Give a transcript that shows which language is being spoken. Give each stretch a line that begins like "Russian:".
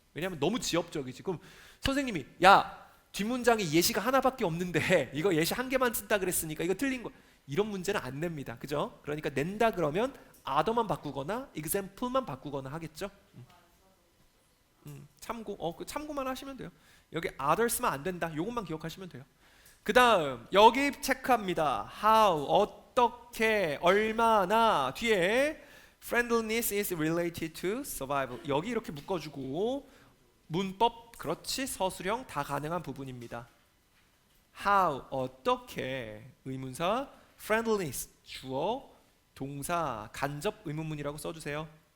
Korean: 왜냐하면 너무 지엽적이지. 그럼 선생님이 야 뒷문장이 예시가 하나밖에 없는데 이거 예시 한 개만 쓴다 그랬으니까 이거 틀린 거, 이런 문제는 안 냅니다. 그죠? 그러니까 낸다 그러면 other만 바꾸거나 example만 바꾸거나 하겠죠. 참고 그 참고만 하시면 돼요. 여기 others만 안 된다. 요것만 기억하시면 돼요. 그 다음 여기 체크합니다.
English: how
Korean: 어떻게 얼마나 뒤에
English: friendliness is related to survival.
Korean: 여기 이렇게 묶어주고 문법 그렇지 서술형 다 가능한 부분입니다. how 어떻게 의문사 friendliness 주어 동사 간접 의문문이라고 써주세요.